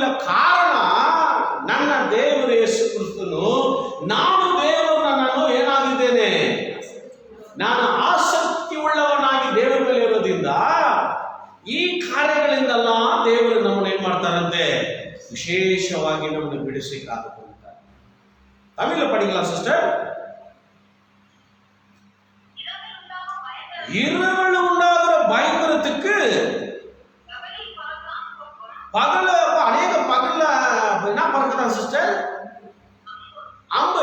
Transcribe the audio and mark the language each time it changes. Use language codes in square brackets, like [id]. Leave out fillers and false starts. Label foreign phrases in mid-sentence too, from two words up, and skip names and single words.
[kn] ಕಾರಣ ನನ್ನ ದೇವರು ಯೇಸು ಕ್ರಿಸ್ತನು, ನಾನು ದೇವರು ನನ್ನನ್ನು ಏನಾಗಿದ್ದೇನೆ, ನಾನು ಆಸಕ್ತಿ ಉಳ್ಳವನಾಗಿ ದೇವರ ಮೇಲೆ ಇರೋದ್ರಿಂದ ಈ ಕಾರ್ಯಗಳಿಂದಲ್ಲ ದೇವರು ನಮ್ಮನ್ನು ಏನ್ ಮಾಡ್ತಾರಂತೆ, ವಿಶೇಷವಾಗಿ ನಮ್ಮನ್ನು ಬಿಡಿಸಲಿಕ್ಕಾಗುತ್ತೆ. [ta] தமிழ்ல படிக்கலாம் சிஸ்டர். இரவில் உண்டாகிற பயங்கரத்துக்கு பகல அநேக பகல்ல என்ன பறக்குதான் சிஸ்டர், அம்பு.